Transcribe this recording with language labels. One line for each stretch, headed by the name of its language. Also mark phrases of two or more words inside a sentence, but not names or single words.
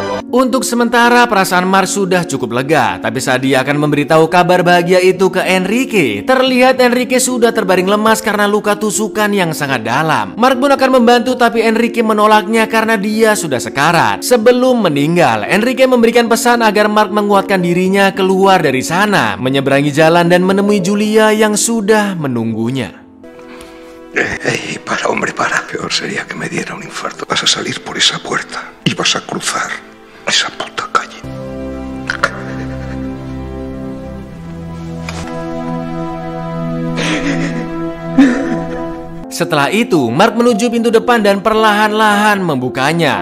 Indonesian: Untuk sementara perasaan Mark sudah cukup lega, tapi saat dia akan memberitahu kabar bahagia itu ke Enrique, terlihat Enrique sudah terbaring lemas karena luka tusukan yang sangat dalam. Mark pun akan membantu, tapi Enrique menolaknya karena dia sudah sekarat. Sebelum meninggal, Enrique memberikan pesan agar Mark menguatkan dirinya keluar dari sana, menyeberangi jalan dan menemui Julia yang sudah menunggunya.
Spanish: Para, hombre, para. Peor sería que me diera un infarto. Vas a salir por esa puerta y vas a cruzar esa puta calle.
Indonesian: Setelah itu, Mark menuju pintu depan dan perlahan-lahan membukanya.